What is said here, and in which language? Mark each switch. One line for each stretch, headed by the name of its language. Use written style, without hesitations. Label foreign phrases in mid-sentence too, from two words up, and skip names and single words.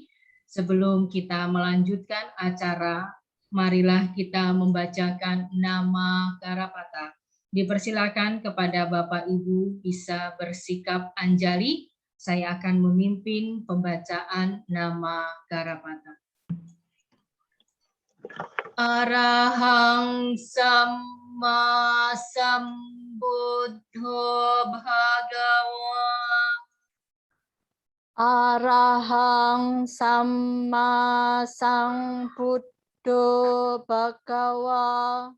Indonesian: Sebelum kita melanjutkan acara, marilah kita membacakan nama Karapata. Dipersilakan kepada Bapak Ibu bisa bersikap anjali. Saya akan memimpin pembacaan nama Karapata.
Pali: Arahang Samma Sambuddho Bhagawa. Arahang Samma Sambuddho Bhagawa.